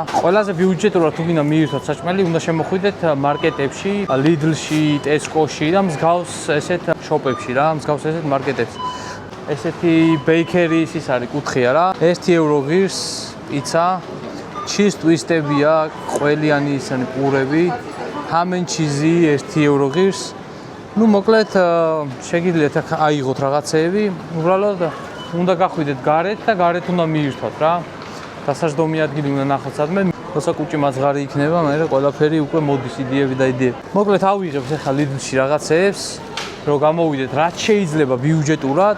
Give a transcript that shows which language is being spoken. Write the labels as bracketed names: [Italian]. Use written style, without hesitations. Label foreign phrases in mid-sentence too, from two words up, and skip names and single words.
[Georgian] ყველაზე ბიუჯეტურად თუ გინდა მივირთვათ საჭმელი, უნდა შემოხვიდეთ მარკეტებში, Lidl-ში, Tesco-ში და მსგავს ესეთ შოპებში რა, მსგავს ესეთ მარკეტებში. ესეთი ბეიქერის ის არის კუთხეა რა. 1 евро ღირს პიცა, [English] cheese twist- [Georgian] ებია, ყველიანი ისინი პურები, [English] ham and cheese [Georgian] 1 евро ღირს. ნუ მოკლედ შეგიძლიათ ახლა აიღოთ რაღაცეები, უბრალოდ უნდა გახვიდეთ გარეთ და გარეთ უნდა მიირთვათ რა. დასაჯდომი ადგილი უნდა ნახოთ სადმე. როცა კუჭი მაძღარი იქნება, მე ყველაფერი უკვე მოდის იდეები და იდეები. მოკლედ ავიღებთ ახლა Lidl-ში რაღაცეებს, რომ გამოვიდეთ რაც შეიძლება ბიუჯეტურად.